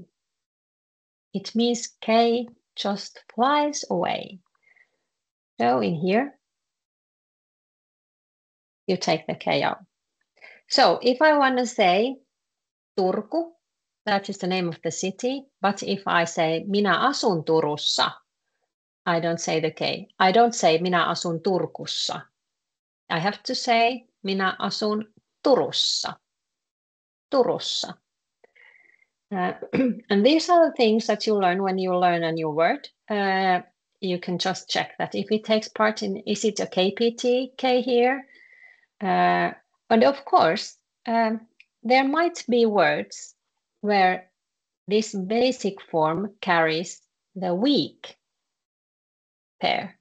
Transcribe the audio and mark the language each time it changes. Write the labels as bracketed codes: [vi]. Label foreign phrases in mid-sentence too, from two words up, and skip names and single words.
[en] It means K just flies away. So in here, you take the K out. So if I want to say Turku, that is the name of the city. But if I say [fi] minä asun Turussa, [en] I don't say the K. I don't say [fi] minä asun Turkussa. [en] I have to say [fi] minä asun Turussa. [en] Turussa. And these are the things that you learn when you learn a new word. You can just check that if it takes part in, is it a KPT, K here? And of course, there might be words where this basic form carries the weak pair.